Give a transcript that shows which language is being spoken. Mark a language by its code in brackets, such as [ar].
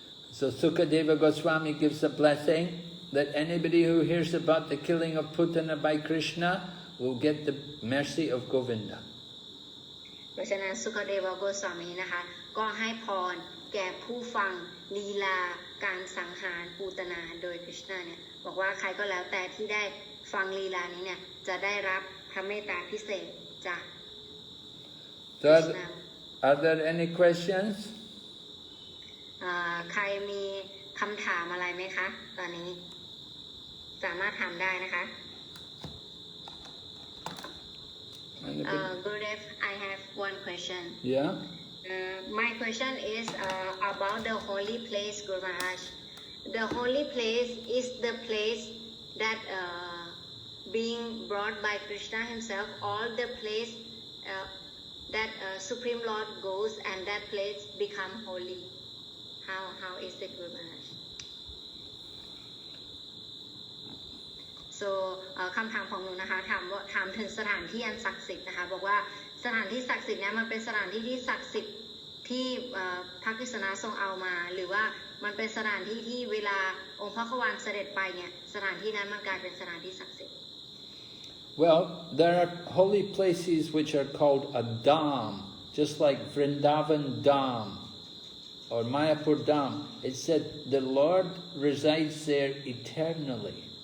[en] So Sukadeva Goswami gives a blessing that anybody who hears about the killing of Putana by Krishna will get the mercy of Govinda. [th] เพราะฉะนั้นสุขเดวโกสวามีนะคะก็ให้พรแก่ผู้ฟังลีลาการสังหารปูตนาโดยคริชนาเนี่ยบอกว่าใครก็แล้วแต่ที่ได้ฟังลีลานี้เนี่ยจะได้รับพระเมตตาพิเศษจากคริชนา [en] Are there any questions? [th] ใครมีคำถามอะไรไหมคะตอนนี้สามารถถามได้นะคะ [en] Gurudev, I have one question. Yeah? My question is about the holy place, Guru Maharaj. The holy place is the place that being brought by Krishna himself, all the place that Supreme Lord goes and that place become holy. How is it, Guru Maharaj? [th] So คำถามของหนูนะคะถามถึงสถานที่อันศักดิ์สิทธิ์นะคะบอกว่าสถานที่ศักดิ์สิทธิ์นี้มันเป็นสถานที่ที่ศักดิ์สิทธิ์ที่พระกฤษณะทรงเอามาหรือว่ามันเป็นสถานที่ที่เวลาองค์พระขวานเสด็จไปเนี่ยสถานที่นั้นมันกลายเป็นสถานที่ศักดิ์สิทธิ์ [en] Well, there are holy places which are called a dham, just like Vrindavan Dham or Mayapur Dham. It said the Lord resides there eternally.